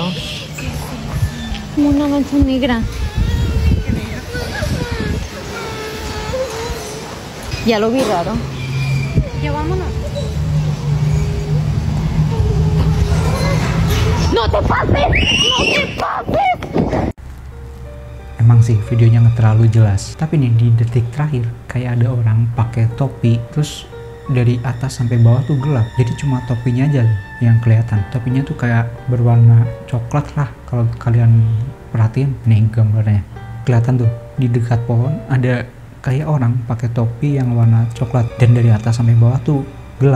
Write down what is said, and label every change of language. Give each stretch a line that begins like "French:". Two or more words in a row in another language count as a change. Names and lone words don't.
Spanish: Como una mancha negra. Ya lo vi raro. Ya vámonos. ¡No te pases! ¡No te pases!
Indonesian: Emang sih videonya nggak terlalu jelas, tapi nih di detik terakhir kayak ada orang pakai topi, terus dari atas sampai bawah tuh gelap, jadi cuma topinya aja yang kelihatan. Topinya tuh kayak berwarna coklat lah, kalau kalian perhatiin nih gambarnya kelihatan tuh di dekat pohon ada kayak orang pakai topi yang warna coklat, dan dari atas sampai bawah tuh gelap.